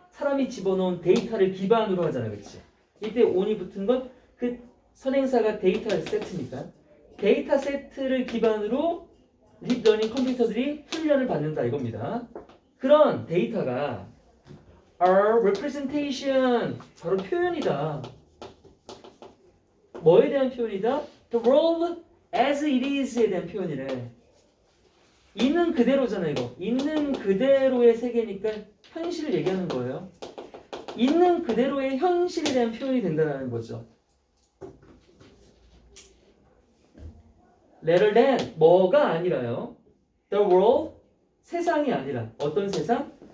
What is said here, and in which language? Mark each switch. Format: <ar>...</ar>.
<ko>사람이 집어넣은 데이터를 기반으로 하잖아. 그렇지? 이때 on이 붙은 건 그 선행사가 데이터 세트니까 데이터 세트를 기반으로 딥러닝 컴퓨터들이 훈련을 받는다 이겁니다. 그런 데이터가</ko> <en>are representation</en> <ko>바로 표현이다. 뭐에 대한 표현이다?</ko> <en>The world as it is</en> <ko>에 대한 표현이래. 있는 그대로잖아 이거. 있는 그대로의 세계니까 현실을 얘기하는 거예요. 있는 그대로의 현실에 대한 표현이 된다는 거죠.</ko> <en>Rather than</en> <ko>뭐가 아니라요.</ko> <en>The world</en> <ko>세상이 아니라 어떤 세상?</ko>